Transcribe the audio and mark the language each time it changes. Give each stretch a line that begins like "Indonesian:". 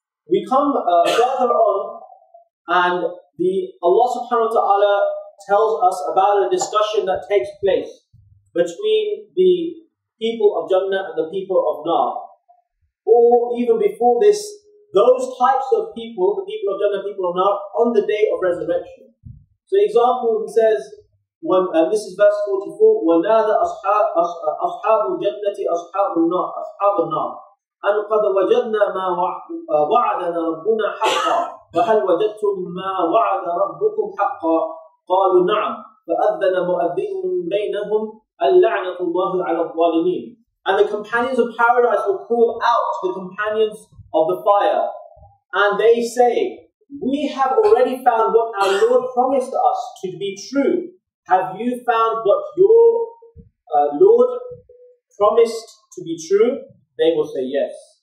English: We come further on, and Allah subhanahu wa ta'ala tells us about a discussion that takes place between the people of Jannah and the people of Nar. Or even before this, those types of people, the people of Jannah, people of Nar, on the day of resurrection. So example, he says, this is verse 44,
Arabic: وَنَادَ أَصْحَابُ الْجَنَّةِ أَصْحَابُ النَّارِ أَنْ قَدْ وَجَدْنَا مَا وَعَدَنَا رَبُّنَا حَقًّا فَهَلْ وَجَدْتُمْ مَا وَعَدَ رَبُّكُمْ حَقًّا قَالُوا نَعَمْ فَأَذَّنَ مُؤَذِّنٌ بَيْنَهُمْ اللَّعْنَةُ اللَّهِ عَلَى الظَّالِمِينَ.
English: And the companions of paradise will call out to the companions of the fire, and they say, we have already found what our Lord promised us to be true. Have you found what your Lord promised to be true? They will say yes.